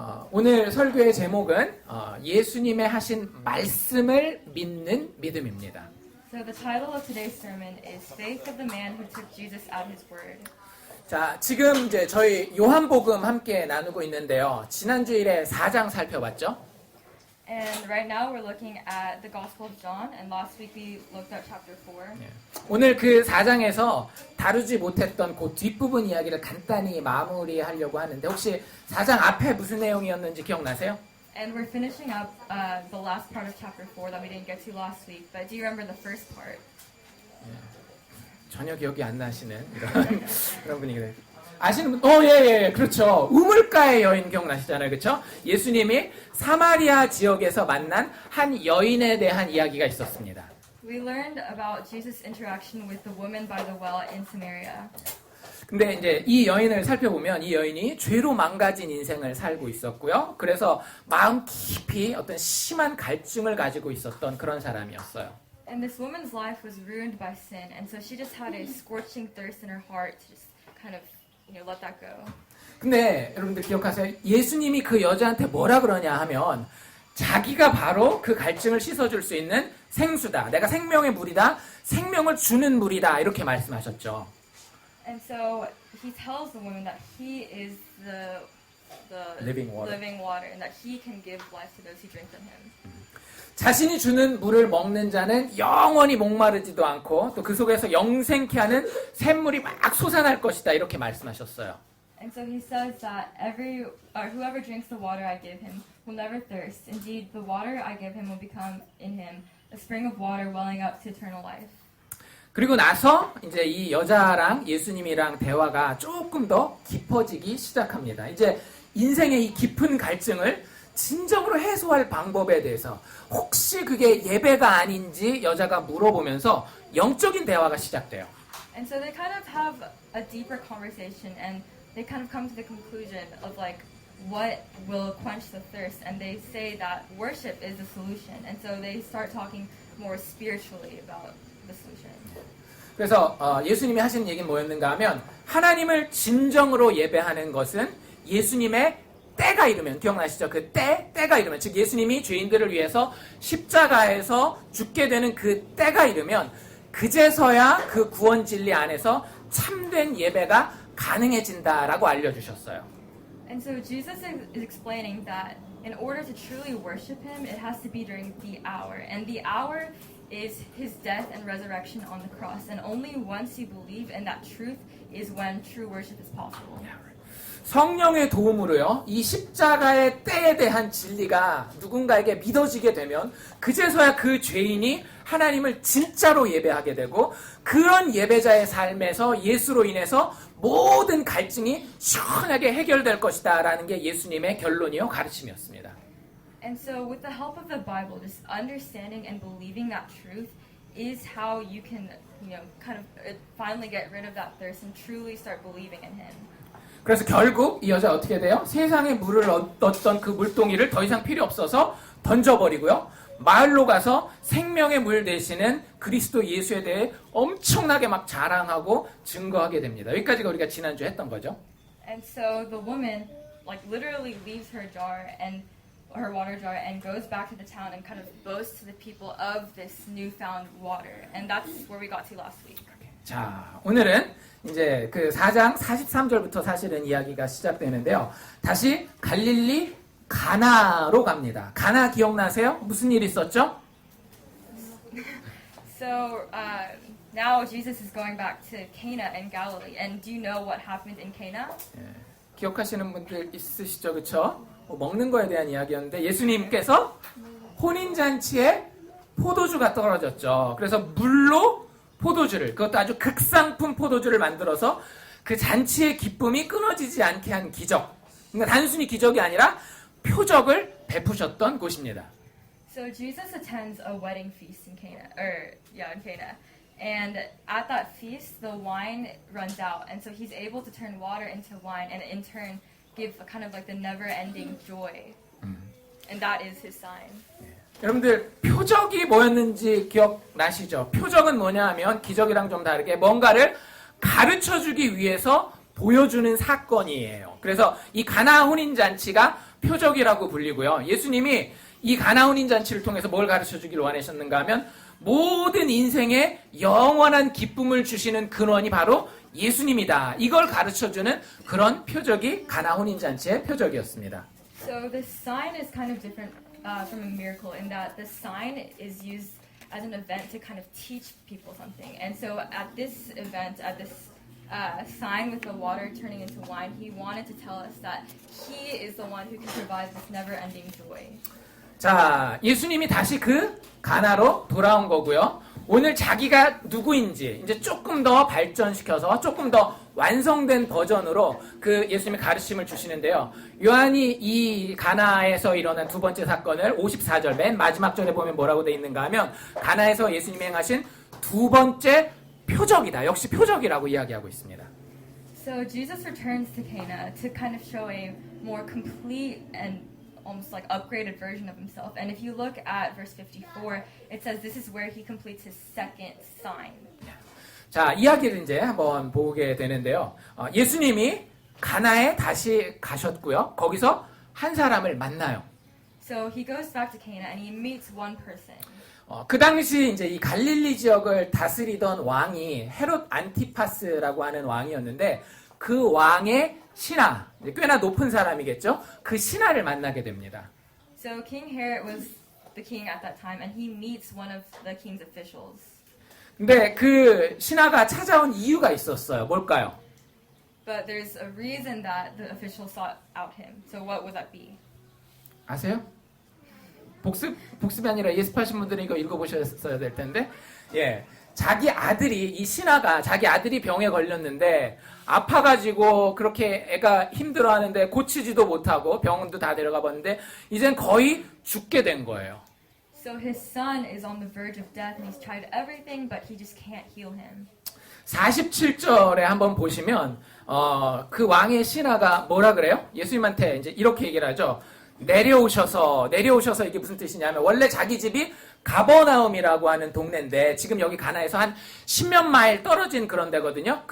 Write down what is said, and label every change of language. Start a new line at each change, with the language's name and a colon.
Korean: 오늘 설교의 제목은 예수님의 하신 말씀을 믿는 믿음입니다.
English: So the title of today's sermon is Faith of the Man Who Took Jesus at His Word.
Korean: 자, 지금 이제 저희 요한복음 함께 나누고 있는데요. 지난 주일에 4장 살펴봤죠?
English: And right now we're looking at the Gospel of John, and last week we looked at chapter 4.
Korean: 오늘 그 4장에서 다루지 못했던 그 뒷부분 이야기를 간단히 마무리하려고 하는데 혹시 4장 앞에 무슨 내용이었는지 기억나세요?
English: And we're finishing up the last part of chapter 4 that we didn't get to last week. But do you remember the first part?
Korean: 전혀 기억이 안 나시는 그런 분위기네요. 아시는 분? 예, 그렇죠. 우물가의 여인 기억나시잖아요, 그렇죠? 예수님이 사마리아 지역에서 만난 한 여인에 대한 이야기가 있었습니다.
English: We learned about Jesus' interaction with the woman by the well in Samaria.
Korean: 근데 이제 이 여인을 살펴보면 이 여인이 죄로 망가진 인생을 살고 있었고요. 그래서 마음 깊이 어떤 심한 갈증을 가지고 있었던 그런 사람이었어요.
English: And this woman's life was ruined by sin, and so she just had a scorching thirst in her heart to just kind of, let that go.
Korean: 근데 여러분들 기억하세요? 예수님이 그 여자한테 뭐라 그러냐 하면 자기가 바로 그 갈증을 씻어줄 수 있는 생수다. 내가 생명의 물이다. 생명을 주는 물이다. 이렇게 말씀하셨죠.
English: And so he tells the woman that he is the living water. and that he can give life to those who drink from him.
Korean: 자신이 주는 물을 먹는 자는 영원히 목마르지도 않고 또 그 속에서 영생케 하는 샘물이 막 솟아날 것이다. 이렇게 말씀하셨어요.
English: And so he says that whoever drinks the water I give him will never thirst. Indeed, the water I give him will become in him a spring of water welling up to eternal life.
Korean: 그리고 나서 이제 이 여자랑 예수님이랑 대화가 조금 더 깊어지기 시작합니다. 이제 인생의 이 깊은 갈증을 진정으로 해소할 방법에 대해서 혹시 그게 예배가 아닌지 여자가 물어보면서 영적인 대화가 시작돼요.
English: And so they kind of have a deeper conversation, and they kind of come to the conclusion of like what will quench the thirst, and they say that worship is the solution. And so they start talking more spiritually about the solution.
Korean: 그래서 예수님이 하신 얘기는 뭐였는가 하면 하나님을 진정으로 예배하는 것은 예수님의 때가 이르면, 기억나시죠? 그 때가 이르면, 즉 예수님이 죄인들을 위해서 십자가에서 죽게 되는 그 때가 이르면 그제서야 그 구원 진리 안에서 참된 예배가 가능해진다라고 알려주셨어요.
English: And so Jesus is explaining that in order to truly worship him, it has to be during the hour. And the hour is his death and resurrection on the cross. And only once you believe in that truth is when true worship is possible.
Korean: 성령의 도움으로요, 이 십자가의 때에 대한 진리가 누군가에게 믿어지게 되면 그제서야 그 죄인이 하나님을 진짜로 예배하게 되고 그런 예배자의 삶에서 예수로 인해서 모든 갈증이 시원하게 해결될 것이다 라는 게 예수님의 결론이요 가르침이었습니다.
English: And so with the help of the Bible, just understanding and believing that truth is how you can, kind of finally get rid of that thirst and truly start believing in him.
Korean: 그래서 결국 이 여자 어떻게 돼요? 세상에 물을 얻었던 그 물동이를 더 이상 필요 없어서 던져버리고요. 마을로 가서 생명의 물 되시는 그리스도 예수에 대해 엄청나게 막 자랑하고 증거하게 됩니다. 여기까지가 우리가 지난주에 했던 거죠.
English: And so the woman literally leaves her jar and her water jar and goes back to the town and kind of boasts to the people of this newfound water. And that's where we got to last week.
Korean: 자, 오늘은 이제 그 4장 43절부터 사실은 이야기가 시작되는데요. 다시 갈릴리 가나로 갑니다. 가나 기억나세요? 무슨 일 있었죠?
English: So now Jesus is going back to Cana in Galilee. And do you know what happened in Cana?
Korean: 기억하시는 분들 있으시죠? 그렇죠? 먹는 거에 대한 이야기였는데 예수님께서 혼인잔치에 포도주가 떨어졌죠. 그래서 물로 포도주를, 그것도 아주 극상품 포도주를 만들어서 그 잔치의 기쁨이 끊어지지 않게 한 기적. 그러니까 단순히 기적이 아니라 표적을 베푸셨던 곳입니다.
English: So Jesus attends a wedding feast in Cana, in Cana. And at that feast, the wine runs out. And so he's able to turn water into wine and in turn give a kind of like the never-ending joy. And that is his sign.
Korean: 여러분들 표적이 뭐였는지 기억나시죠? 표적은 뭐냐 하면 기적이랑 좀 다르게 뭔가를 가르쳐주기 위해서 보여주는 사건이에요. 그래서 이 가나 혼인잔치가 표적이라고 불리고요. 예수님이 이 가나혼인 잔치를 통해서 뭘 가르쳐 주기를 원하셨는가 하면 모든 인생에 영원한 기쁨을 주시는 근원이 바로 예수님이다. 이걸 가르쳐 주는 그런 표적이 가나혼인 잔치의 표적이었습니다.
English: So the sign is kind of different from a miracle in that the sign is used as an event to kind of teach people something. And so at this event, at this sign with the water turning into wine, he wanted to tell us that he is the one who can provide this never-ending joy.
Korean: 자, 예수님이 다시 그 가나로 돌아온 거고요. 오늘 자기가 누구인지 이제 조금 더 발전시켜서 조금 더 완성된 버전으로 그 예수님의 가르침을 주시는데요. 요한이 이 가나에서 일어난 두 번째 사건을 54절 맨 마지막 절에 보면 뭐라고 돼 있는가 하면 가나에서 예수님이 행하신 두 번째 표적이다. 역시 표적이라고 이야기하고 있습니다.
English: So Jesus returns to Cana to kind of show a more complete and almost like upgraded version of himself. And if you look at verse 54, it says this is where he completes his second sign.
Korean: 자, 이야기를 이제 한번 보게 되는데요. 예수님이 가나에 다시 가셨고요. 거기서 한 사람을 만나요.
English: So he goes back to Cana and he meets one person.
Korean: 그 당시 이제 이 갈릴리 지역을 다스리던 왕이 헤롯 안티파스라고 하는 왕이었는데 그 왕의 신하, 꽤나 높은 사람이겠죠. 그 신하를 만나게 됩니다.
English: So King Herod was the king at that time and he meets one of the king's officials.
Korean: 근데 그 신하가 찾아온 이유가 있었어요. 뭘까요?
English: But there's a reason that the official sought out him. So what would that be?
Korean: 아세요? 복습이 아니라 예습하신 분들은 이거 읽어보셨어야 될 텐데, 예, 자기 아들이 이 신하가 자기 아들이 병에 걸렸는데 아파가지고 그렇게 애가 힘들어하는데 고치지도 못하고 병원도 다 데려가 봤는데 이젠 거의 죽게 된 거예요.
English: So his son is on the verge of death and he's tried everything, but he just can't heal him.
Korean: 47절에 한번 보시면 그 왕의 신하가 뭐라 그래요? 예수님한테 이제 이렇게 얘기를 하죠. 내려오셔서 이게 무슨 뜻이냐면 원래 자기 집이 가버나움이라고 하는 동네인데 지금 여기 가나에서 한 10몇 마일 떨어진 그런 데거든요.